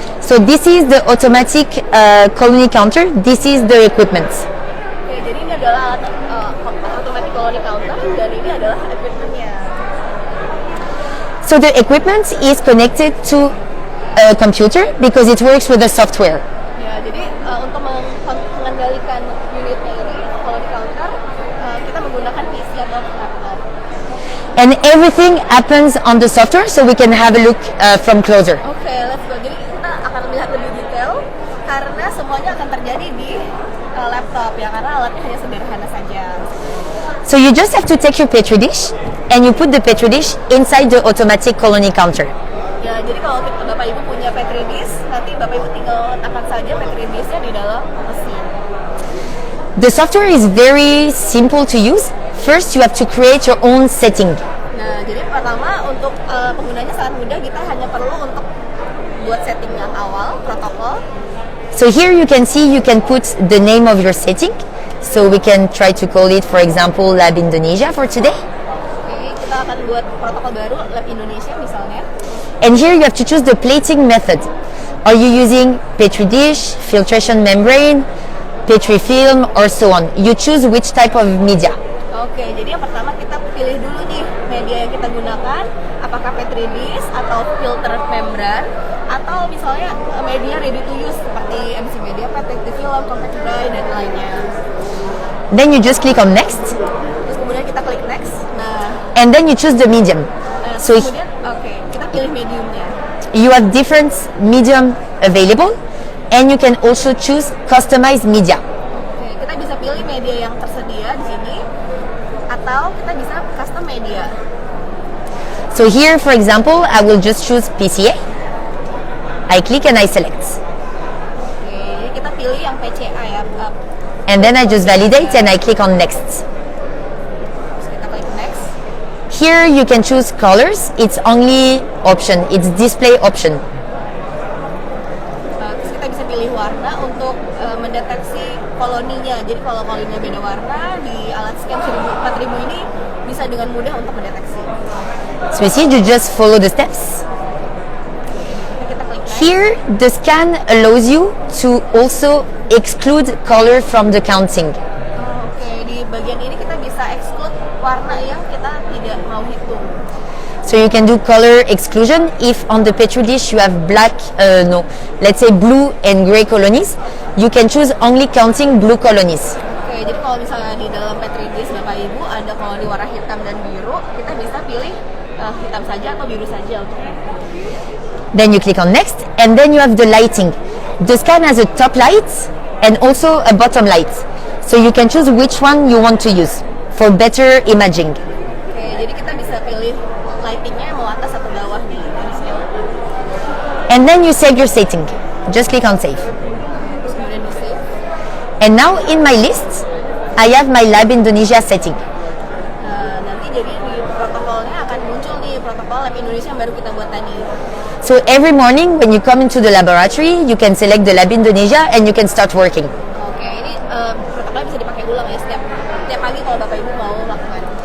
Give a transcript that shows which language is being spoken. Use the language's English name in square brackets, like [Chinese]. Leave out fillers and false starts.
[English] So this is the automatic colony counter. This is the equipment. [Indonesian] Oke, jadi ini adalah automatic colony counter dan ini adalah equipmentnya. [English] So the equipment is connected to a computer because it works with the software. [Indonesian] Ya, jadi untuk mengendalikan unitnya ini, colony counter, kita menggunakan PC atau laptop. [English] And everything happens on the software, so we can have a look from closer. Oke, let's go. [Indonesian] Jadi kita akan melihat lebih detail karena semuanya akan terjadi di laptop ya, karena alatnya hanya sederhana saja. [English] So you just have to take your petri dish and you put the petri dish inside the automatic colony counter. [Indonesian] Ya, jadi kalau Bapak Ibu punya petri dish, nanti Bapak Ibu tinggal letakkan saja petri dishnya di dalam mesin. [English] The software is very simple to use. First, you have to create your own setting. [Indonesian] Nah, jadi pertama untuk penggunanya sangat mudah, kita hanya perlu untuk buat setting yang awal, protokol. [English] So here you can see you can put the name of your setting. So we can try to call it, for example, Lab Indonesia for today. [Indonesian] Oke, kita akan buat protokol baru, Lab Indonesia misalnya. [English] And here you have to choose the plating method. Are you using petri dish, filtration membrane, petri film, or so on? You choose which type of media. [Indonesian] Oke, jadi yang pertama kita pilih dulu nih media yang kita gunakan, apakah petri dish atau filter membran atau misalnya media ready to use seperti MC media, petri film, compact dry dan lainnya. [English] Then you just click on next. [Indonesian] Terus kemudian kita klik next. Nah, [English] and then you choose the medium. So [Indonesian] kemudian kita pilih mediumnya. [English] You have different medium available, and you can also choose customized media. [Indonesian] Oke, kita bisa pilih media yang tersedia di sini, atau kita bisa custom media. [English] So here, for example, I will just choose PCA. I click and I select. [Indonesian] Oke, kita pilih yang PCA ya. [English] And then I just validate and I click on next. [Indonesian] Terus kita klik next. [English] Here you can choose colors. It's only option. It's display option. [Indonesian] Terus kita bisa pilih warna untuk mendeteksi koloninya. Jadi kalau koloninya beda warna di alat scan 4000 ini bisa dengan mudah untuk mendeteksi. [English] So you see, you just follow the steps. [Indonesian] Kita klik next. [English] Here, the scan allows you to also exclude color from the counting. [Indonesian] Oke, di bagian ini kita bisa exclude warna yang kita tidak mau hitung. [English] So you can do color exclusion if on the petri dish you have black, let's say blue and gray colonies. You can choose only counting blue colonies. [Indonesian] Oke, jadi kalau misalnya di dalam petri dish Bapak Ibu ada koloni warna hitam dan biru, kita bisa pilih hitam saja atau biru saja untuknya. [English] Then you click on next, and then you have the lighting. The scan has a top light and also a bottom light. So you can choose which one you want to use for better imaging. [Indonesian] Oke, jadi kita bisa pilih lightingnya mau atas atau bawah nih dari sini. [English] And then you save your setting. Just click on save. [Indonesian] Terus kemudian di save. [English] And now in my list, I have my Lab Indonesia setting. [Indonesian] Nanti jadi di protokolnya akan muncul nih protokol Lab Indonesia yang baru kita buat tadi. [English] So every morning when you come into the laboratory, you can select the Lab Indonesia and you can start working. [Indonesian] Oke, ini protokolnya bisa dipakai ulang ya setiap pagi kalau Bapak Ibu mau lakukan.